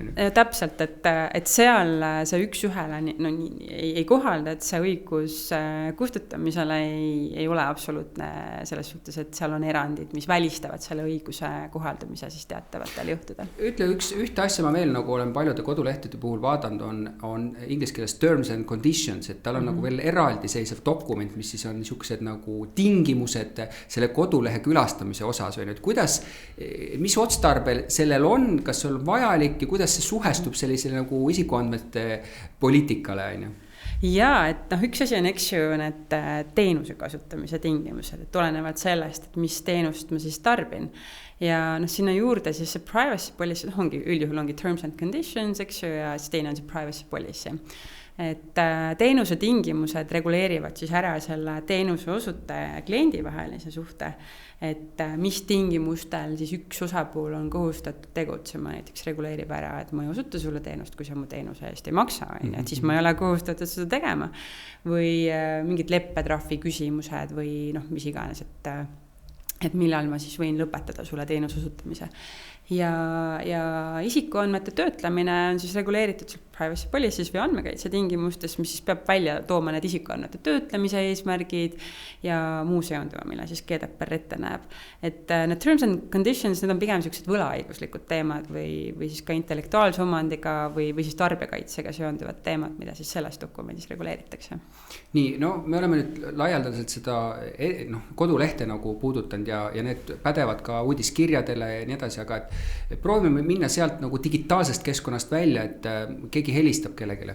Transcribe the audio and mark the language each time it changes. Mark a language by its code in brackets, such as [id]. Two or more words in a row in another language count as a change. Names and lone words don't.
[et] Täpselt, et seal see üks ühele ei kohalda, et see õigus kustutamisele ei ole absoluutne selles suhtes, et seal on erandid, mis välistavad selle õiguse kohaldamise siis teatavatel juhtudel. Ütle ühte asja ma veel nagu olen paljude kodulehtede puhul vaadanud, on inglise keeles [en] terms and conditions, [et] et tal on nagu veel eraldiseisev dokument, mis siis on niisugused nagu tingimused selle kodulehe külastamise osas või nüüd, kuidas, mis otstarbel sellel on, kas see on vajalik ja kuidas see suhestub sellisele nagu isikuandmete poliitikale, on ju? Jaa, et üks asi on, eks ju, need teenuse kasutamise tingimused, et olenevalt sellest, et mis teenust ma siis tarbin. Ja sinna juurde siis see [en] privacy policy, [et] üldjuhul ongi [en] terms and conditions, [et] eks ju, ja siis teine on see [en] privacy policy. [et] Et teenuse tingimused reguleerivad siis ära selle teenuse osutaja ja kliendi vahelise suhte, et mis tingimustel siis üks osapool on kohustatud tegutsema, näiteks reguleerib ära, et ma ei osuta sulle teenust, kui sa mu teenuse eest ei maksa, et siis ma ei ole kohustatud seda tegema, või mingid leppetrahvi küsimused või mis iganes, et millal ma siis võin lõpetada sulle teenuse osutamise. Ja isikuandmete töötlemine on siis reguleeritud [en] privacy policies [et] või andmekaitse tingimustes, mis siis peab välja tooma need isikuandmete töötlemise eesmärgid ja muu seonduva, mille siis GDPR ette näeb. Et need [en] terms and conditions, [et] need on pigem sellised võlaõiguslikud teemad või siis ka intellektuaalse omandiga või siis tarbijakaitsega seonduvad teemad, mida siis selles dokumendis reguleeritakse. Nii, me oleme nüüd laialdaselt seda kodulehte nagu puudutanud ja need pädevad ka uudiskirjadele ja nii edasi, aga et proovime minna sealt nagu digitaalsest keskkonnast välja, et keegi helistab kellegile.